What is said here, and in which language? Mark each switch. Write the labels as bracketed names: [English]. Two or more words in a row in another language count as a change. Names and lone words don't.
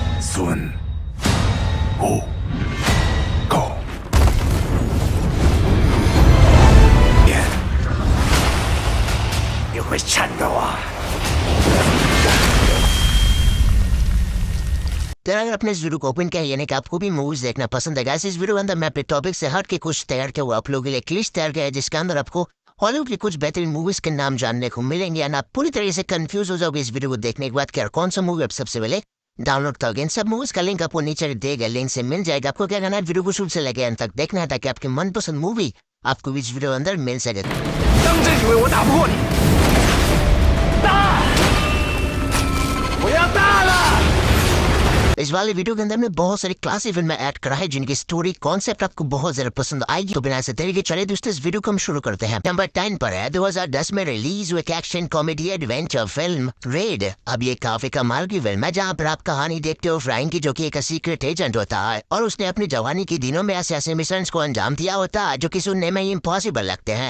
[Chinese] 孙悟空。眼，你会颤抖啊！ [Hindi] तो अगर अपने इस वीडियो को ओपन किया यानी कि आपको भी मूवीज देखना पसंद है गाइस, इस वीडियो के अंदर मैं अपने टॉपिक से हट के कुछ तैयार किया हुआ आप लोगों के लिए एक लिस्ट तैयार किया है जिसके अंदर आपको हॉलीवुड की कुछ बेहतरीन मूवीज के नाम जानने को मिलेंगे। और आप पूरी तरह से कंफ्यूज हो जाओगे इस वीडियो को देखने के बाद कि यार कौन सा मूवी आप सबसे पहले डाउनलोड करोगे। इन सब मूवीज का लिंक आपको नीचे दिए गए लिंक से मिल जाएगा। आपको क्या करना है, वीडियो को शुरू से लेकर अंत तक देखना है ताकि आपकी मनपसंद मूवी आपको इस वीडियो के अंदर मिल सके। [Chinese] 当真以为我打不过你？大！我要大了！ [Hindi] इस वाले वीडियो के अंदर में बहुत सारी क्लासिक फिल्में ऐड करा है जिनकी [English] story concept [Hindi] आपको बहुत ज्यादा पसंद आएगी। तो बिना ऐसे तरीके चले दोस्तों इस वीडियो को हम शुरू करते हैं। नंबर 10 पर है 2010 में रिलीज हुई [English] action comedy adventure film [Hindi] रेड। अब ये काफी कमाल की फिल्म है जहाँ पर आप कहानी देखते हो फ्रैंक की, जो कि एक [English] secret agent [Hindi] होता है और उसने अपनी जवानी के दिनों में ऐसे मिशन को अंजाम दिया होता है जो कि सुनने में इम्पॉसिबल लगते हैं।